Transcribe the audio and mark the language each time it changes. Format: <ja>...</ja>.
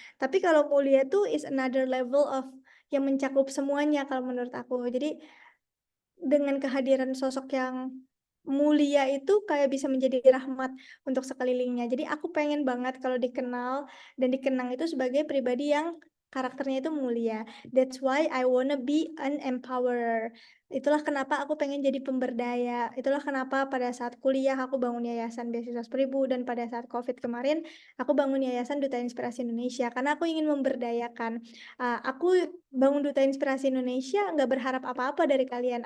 <id>Tapi kalau mulia tuh</id> <en>is another level of</en> <id>yang mencakup semuanya kalau menurut aku. Jadi dengan kehadiran sosok yang mulia itu kayak bisa menjadi rahmat untuk sekelilingnya. Jadi aku pengen banget kalau dikenal dan dikenang itu sebagai pribadi yang karakternya itu mulia.</id> <en>That's why I wanna be an empowerer.</en> <id>Itulah kenapa aku pengen jadi pemberdaya. Itulah kenapa pada saat kuliah aku bangun Yayasan Beasiswa Seribu dan pada saat COVID kemarin aku bangun Yayasan Duta Inspirasi Indonesia karena aku ingin memberdayakan. Aku bangun Duta Inspirasi Indonesia nggak berharap apa-apa dari kalian.</id>